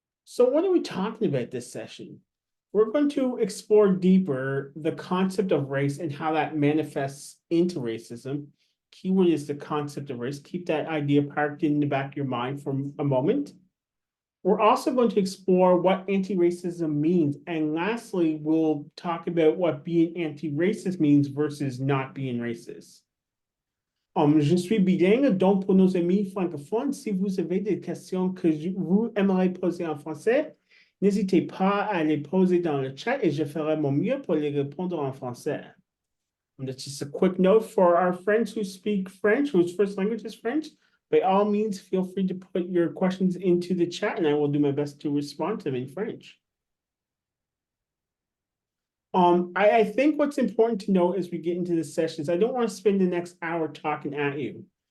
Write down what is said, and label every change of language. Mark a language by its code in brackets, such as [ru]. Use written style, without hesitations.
[en] So what are we talking about this session? We're going to explore deeper the concept of race and how that manifests into racism. Keyword is the concept of race. Keep that idea parked in the back of your mind for a moment. We're also going to explore what anti-racism means. And lastly, we'll talk about what being anti-racist means versus not being racist. [fr] Je suis bilingue, donc pour nos amis francophones, si vous avez des questions que vous aimeriez poser en français, n'hésitez pas à les poser dans le chat et je ferai mon mieux pour les répondre en français. [en] And that's just a quick note for our friends who speak French, whose first language is French. By all means, feel free to put your questions into the chat and I will do my best to respond to them in French. I think what's important to know as we get into this session is I don't want to spend the next hour talking at you.